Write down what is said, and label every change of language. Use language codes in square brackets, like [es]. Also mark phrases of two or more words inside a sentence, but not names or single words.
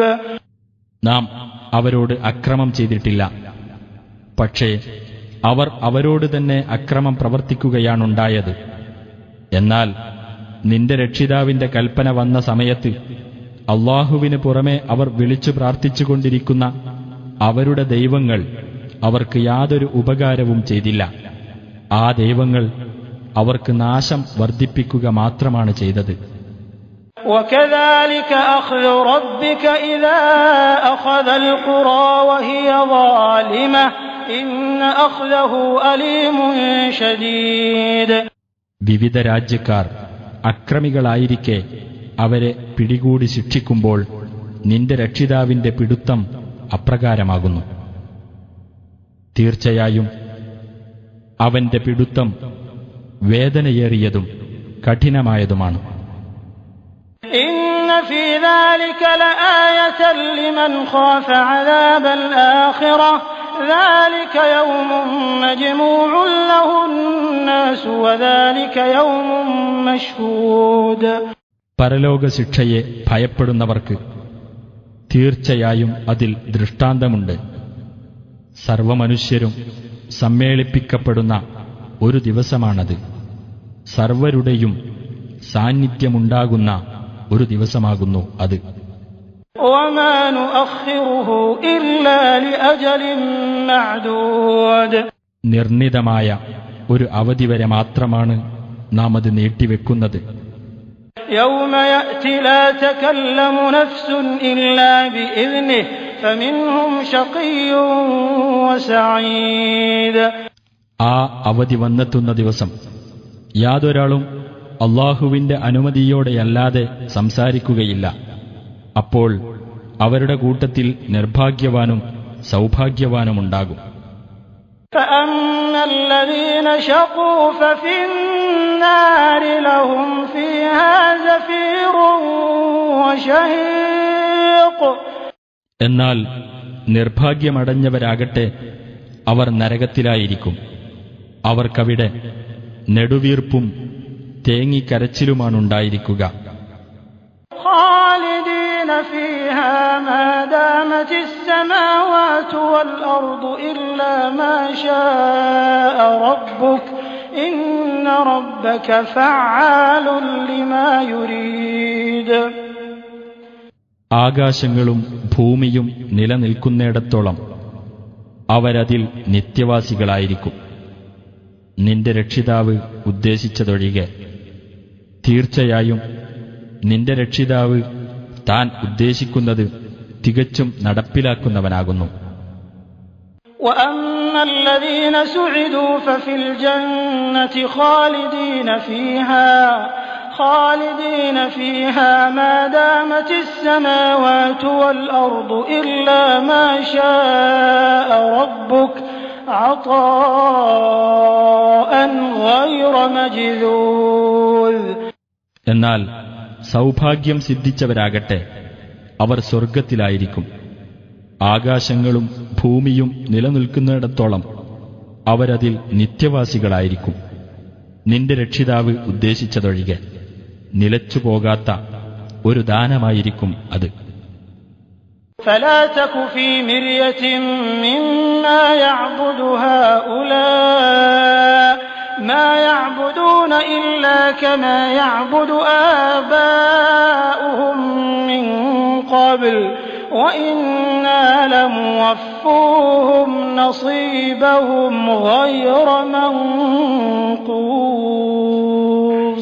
[ml] നാം അവരോട് അക്രമം ചെയ്തിട്ടില്ല, പക്ഷേ അവർ അവരോട് തന്നെ അക്രമം പ്രവർത്തിക്കുകയാണുണ്ടായത്. എന്നാൽ നിന്റെ രക്ഷിതാവിന്റെ കൽപ്പന വന്ന സമയത്ത് അല്ലാഹുവിന് പുറമെ അവർ വിളിച്ചു പ്രാർത്ഥിച്ചുകൊണ്ടിരിക്കുന്ന അവരുടെ ദൈവങ്ങൾ അവർക്ക് യാതൊരു ഉപകാരവും ചെയ്തില്ല. ആ ദൈവങ്ങൾ അവർക്ക് നാശം വർദ്ധിപ്പിക്കുക മാത്രമാണ് ചെയ്തത്. [ar] وكذلك أخذ ربك إذا أخذ القرى وهي ظالمة إن أخذه أليم شديد. [ml] വിവിധ രാജ്യക്കാർ അക്രമികളായിരിക്കെ അവരെ പിടികൂടി ശിക്ഷിക്കുമ്പോൾ നിന്റെ രക്ഷിതാവിന്റെ പിടുത്തം അപ്രകാരമാകുന്നു. തീർച്ചയായും അവന്റെ പിടുത്തം വേദനയേറിയതും കഠിനമായതുമാണ്. [ar] إن في ذلك لآية لمن خاف عذاب الآخرة ذلك يوم مجموع له الناس وذلك يوم مشهود. [ml] പരലോക ശിക്ഷയെ ഭയപ്പെടുന്നവർക്ക് തീർച്ചയായും അതിൽ ദൃഷ്ടാന്തമുണ്ട്. സർവമനുഷ്യരും സമ്മേളിപ്പിക്കപ്പെടുന്ന ഒരു ദിവസമാണത്. സർവരുടെയും സാന്നിധ്യമുണ്ടാകുന്ന ഒരു ദിവസമാകുന്നു അത്. [ar] وما نؤخره إلا لأجل معدود. [ml] നിർണിതമായ ഒരു അവധി വരെ മാത്രമാണ് നാം അത് നീട്ടിവെക്കുന്നത്. [ar] يوم يأتي لا تكلم نفس إلا بإذنه فمنهم شقي وسعيد. [ml] ആ അവധി വന്നെത്തുന്ന ദിവസം യാതൊരാളും അല്ലാഹുവിന്റെ അനുമതിയോടെയല്ലാതെ സംസാരിക്കുകയില്ല. അപ്പോൾ അവരുടെ കൂട്ടത്തിൽ നിർഭാഗ്യവാനും സൗഭാഗ്യവാനുമുണ്ടാകും. [ar] فأما الذين شقوا ففي النار لهم فيها زفير وشهيق. [ml] എന്നാൽ നിർഭാഗ്യമടഞ്ഞവരാകട്ടെ അവർ നരകത്തിലായിരിക്കും. അവർക്കവിടെ നെടുവീർപ്പും തേങ്ങിക്കരച്ചിലുമാണുണ്ടായിരിക്കുക. [ar] خالدين فيها ما دامت السماوات والأرض إلا ما شاء ربك إن ربك فعال لما يريد. [ml] ആകാശങ്ങളും ഭൂമിയും നിലനിൽക്കുന്നിടത്തോളം അവരതിൽ നിത്യവാസികളായിരിക്കും. നിന്റെ രക്ഷിതാവ് ഉദ്ദേശിച്ചതൊഴികെ. തീർച്ചയായും നിന്റെ രക്ഷിതാവ് താൻ ഉദ്ദേശിക്കുന്നത് തികച്ചും നടപ്പിലാക്കുന്നവനാകുന്നു. [ar] وأما الذين سعدوا ففي الجنة خالدين فيها ما دامت السماوات والأرض إلا ما شاء ربك عطاء غير مجذوذ. [ml] എന്നാൽ സൗഭാഗ്യം സിദ്ധിച്ചവരാകട്ടെ അവർ സ്വർഗത്തിലായിരിക്കും. ആകാശങ്ങളും ഭൂമിയും നിലനിൽക്കുന്നിടത്തോളം അവരതിൽ നിത്യവാസികളായിരിക്കും. നിന്റെ രക്ഷിതാവ് ഉദ്ദേശിച്ചതൊഴികെ നിലച്ചുപോകാത്ത ഒരു ദാനമായിരിക്കും അത്. [ar] فلا تك في مرية مما يعبد هؤلاء ما يعبدون إلا كما يعبد آباؤهم من قبل وإنا لموفوهم نصيبهم غير منقوص.